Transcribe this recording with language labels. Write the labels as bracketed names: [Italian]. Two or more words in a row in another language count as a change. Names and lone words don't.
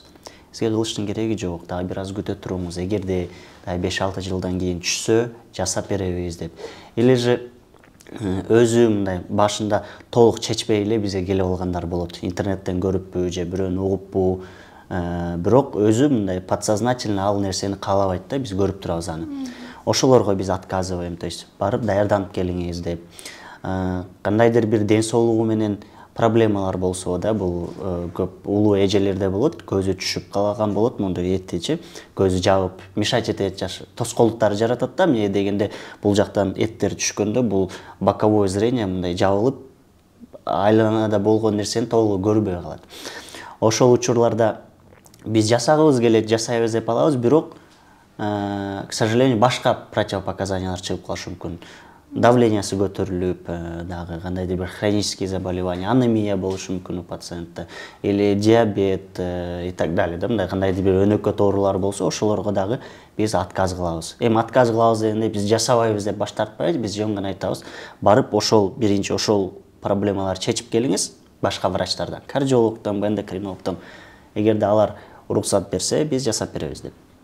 [Kyrgyz] Сизге кылыштын кереги жок, дагы бир аз күтө туруңуз. Эгерде 5-6 жылдан кийин түшсө, жасап беребиз деп. [Russian] Или же [Kyrgyz] өзү мындай башында толук чечпей эле бизге келип алгандар болот. Интернеттен көрүппү же бирөөнү угуппу, бирок өзү мындай подсознательно ал нерсени каалабайт да, биз көрүп турабыз аны. Ошолорго биз [Russian] отказываем, то есть [Kyrgyz] барып даярданып келиңиз деп. Кандайдыр бир ден соолугу менен проблемалар болсо да, бул көп улуу эжелерде болот, көзү түшүп калган болот, мондой эттичи, көзү жабып, мешать этет, тоскоолдуктар жаратат да, эмне дегенде бул жактан эттер түшкөндө бул [Russian] боковое зрение [Kyrgyz] мындай жабылып, айланада болгон нерсени толугу көрбөй калат. Ошол учурларда биз жасагыбыз келет, жасайбыз деп алабыз, бирок [Russian] к сожалению, [Kyrgyz] башка противопоказаниялар чыгып калышы мүмкүн. Давлениясы көтөрүлүп, дагы кандайдыр бир [Russian] хронические заболевания, [Kyrgyz] анемия болушу мүмкүн [Russian] у пациентта, или диабет и так далее. [Kyrgyz] Мындай кандайдыр бир өнөкөт оорулар болсо, ошолорго дагы биз отказ кылабыз. Эми отказ кылабыз дегенде биз жасабайбыз деп баш тартпайбыз, биз жөн гана айтабыз, барып биринчи ошол проблемаларды чечип келиңиз башка врачтардан, кардиологдон, эндокринологдон. Эгерде алар уруксат берсе, биз жасап беребиз деп.